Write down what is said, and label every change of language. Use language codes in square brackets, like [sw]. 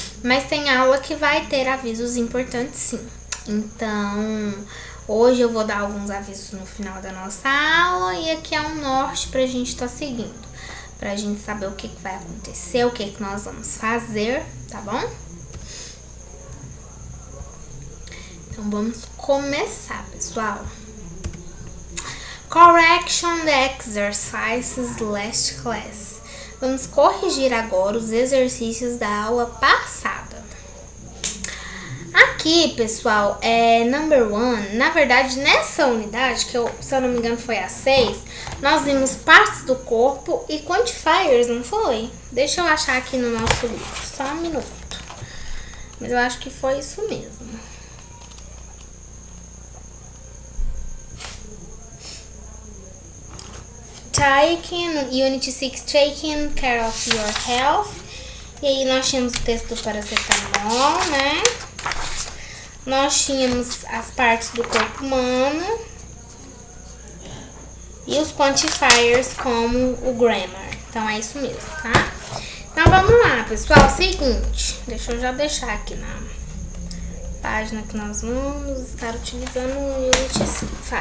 [pt] Mas tem aula que vai ter avisos importantes sim. Então, hoje eu vou dar alguns avisos no final da nossa aula e aqui é um norte pra gente estar seguindo. Pra gente saber o que vai acontecer, o que nós vamos fazer, tá bom? Então, vamos começar, pessoal. [en] Correction the exercises last class. [pt] Vamos corrigir agora os exercícios da aula passada. Aqui, pessoal, number 1. Na verdade, nessa unidade, que se eu não me engano foi a 6, nós vimos partes do corpo e quantifiers, não foi? Deixa eu achar aqui no nosso livro, só um minuto. Mas eu acho que foi isso mesmo. [en] Unit 6, taking care of your health. [pt] E aí nós tínhamos o texto do paracetamol, né? Nós tínhamos as partes do corpo humano. E os quantifiers como o grammar. Então é isso mesmo, tá? Então vamos lá, pessoal. Seguinte, deixa eu já deixar aqui na página que nós vamos estar utilizando o Unit 5.